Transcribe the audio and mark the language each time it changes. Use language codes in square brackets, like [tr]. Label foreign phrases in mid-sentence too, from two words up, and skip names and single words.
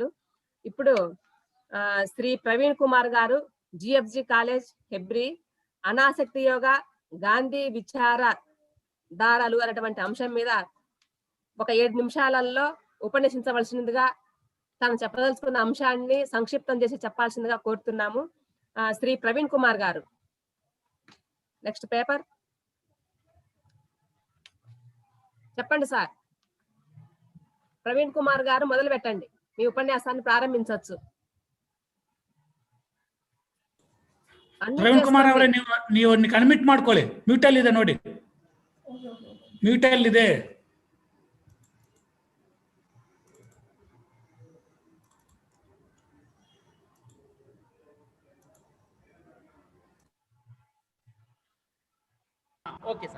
[te] ఇప్పుడు శ్రీ ప్రవీణ్ కుమార్ గారు, జిఎఫ్జి కాలేజ్ హెబ్రి, అనాసక్తి యోగా గాంధీ విచారధారలు అనేటువంటి అంశం మీద ఒక 7 నిమిషాలలో ఉపన్యసించవలసిందిగా, తాను చెప్పదలుచుకున్న అంశాన్ని సంక్షిప్తం చేసి చెప్పాల్సిందిగా కోరుతున్నాము. శ్రీ ప్రవీణ్ కుమార్ గారు, [en] next paper [te] చెప్పండి సార్. ప్రవీణ్ కుమార్ గారు మొదలు పెట్టండి, మీ ఉపన్యాసాన్ని ప్రారంభించవచ్చు. [kn] ಪ್ರವೀಣ್ ಕುಮಾರ್ ಅವರೇ, ನೀವು ಕನ್ಮಿಟ್ ಮಾಡ್ಕೊಳ್ಳಿ. ಮ್ಯೂಟಲ್ ಇದೆ ನೋಡಿ, ಮ್ಯೂಟಲ್ ಇದೆ. [en] OK sir.